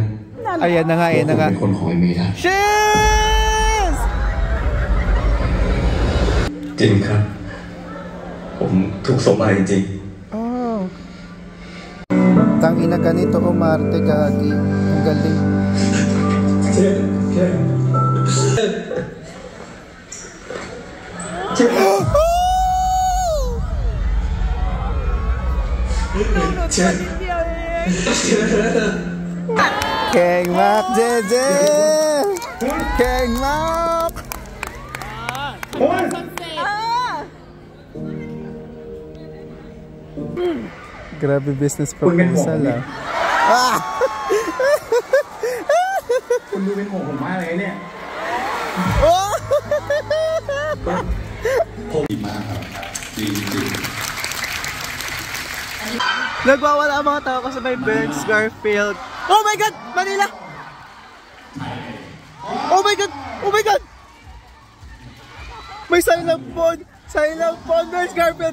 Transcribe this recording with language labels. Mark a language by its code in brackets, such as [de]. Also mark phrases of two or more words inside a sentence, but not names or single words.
[tl] Ayan na nga, ayan na nga. [th] เป็นคนของไอ้เมย์ได้ [en] Cheers! [th] จริงครับผมถูกสมมาจริง Oh. [tl] Tangina ganito umarte gagi. Ang galing. King Mac JJ! King Mac! Grabe [en] business proposal [tl] ah. [th] คุณดูเป็นห่วงผมมากเลยเนี่ย ผมดีมากครับดีจริง [tl] Nagwawala ang mga tao kasabay Benz, Garfield. [en] Oh my God! [tl] Manila! [en] Oh my God! Oh my God! [tl] May [en] silent phone! Silent phone, Benz, Garfield!